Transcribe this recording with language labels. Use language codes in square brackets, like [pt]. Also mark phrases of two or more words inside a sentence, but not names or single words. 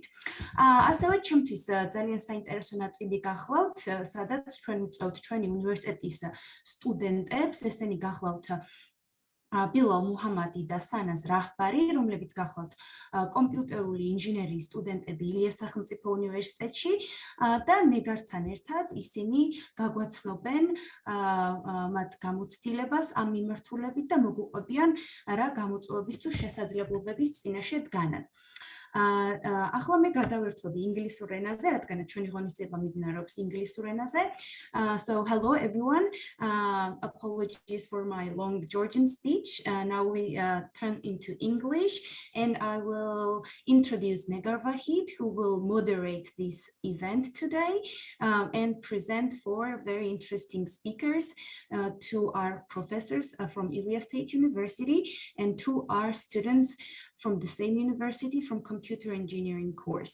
[ka] ასევე ჩემთვის ძალიან საინტერესო ნაწილი გახლავთ, სადაც ჩვენ ვუწევთ ჩვენი უნივერსიტეტის სტუდენტებს, ესენი გახლავთ Bilal Mohammed და Sanaz Rahbari, რომლებიც გახლავთ კომპიუტერული ინჟინერიის სტუდენტები Ilia სახელმწიფო უნივერსიტეტში და ნეგართან ერთად ისინი გაგვაცნობენ მათ გამოცდილებას ამ მიმართულებით და მოგუყვებიან რა გამოწვევების თუ შესაძლებლობების წინაშე დგანან. ახლა მე გადავერთვები ინგლისურ ენაზე, რადგან ჩვენი ღონისძიება მიმდინარეობს ინგლისურ ენაზე. [en] So hello everyone. Apologies for my long Georgian speech. Now we turn into English and I will introduce Negar Vahid, who will moderate this event today and present 4 very interesting speakers to our professors from Ilia State University and to our students from the same university from computer engineering course.